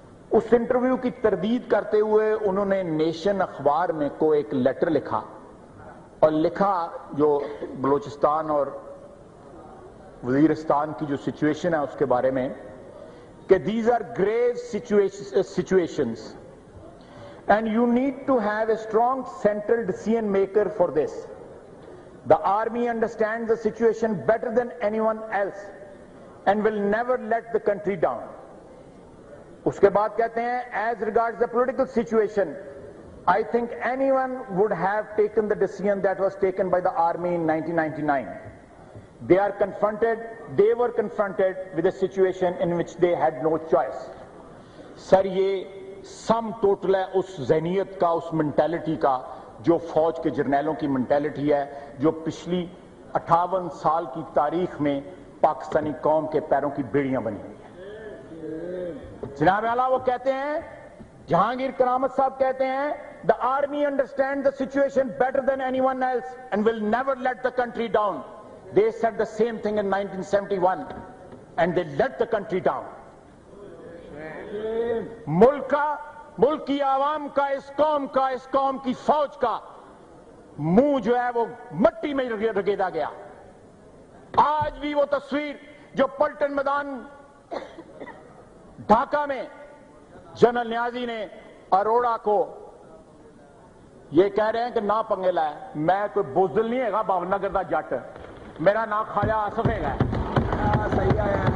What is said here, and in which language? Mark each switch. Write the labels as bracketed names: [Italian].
[Urdu] اس interview کی تردید کرتے ہوئے انہوں نے نیشن اخبار میں کو ایک لیٹر لکھا، اور لکھا جو بلوچستان اور وزیرستان کی جو سچویشن ہے اس کے بارے میں، کہ [English] these are grave situations and you need to have a strong central decision maker for this. The army understands the situation better than anyone else and will never let the country down. [Urdu] اس کے بعد کہتے ہیں [English] as regards the political situation, I think anyone would have taken the decision that was taken by the army in 1999. They were confronted with a situation in which they had no choice. [Urdu] سر، یہ sum total ہے اس ذہنیت کا، اس mentality کا جو فوج کے جرنیلوں کی mentality ہے، جو پچھلی 58 سال کی تاریخ میں پاکستانی قوم کے پیروں کی بیڑیاں بنی ہوئی ہیں۔ جناب اعلیٰ، وہ کہتے ہیں، جہانگیر کرامت صاحب کہتے ہیں، [English] the army understands the situation better than anyone else and will never let the country down. They said the same thing in 1971 and they let the country down. [Urdu] ملک کی عوام کا، اس قوم کی فوج کا منہ جو ہے وہ مٹی میں رگیدا گیا۔ آج بھی وہ تصویر جو پلٹن میدان ڈھاکہ میں جنرل نیازی نے اروڑا کو یہ کہہ رہے ہیں کہ نہ پنگے لائے، میں کوئی بزدل نہیں ہے گا، بابنگر دا جٹ، میرا نام خواجہ آصف ہے گا۔ صحیح ہے۔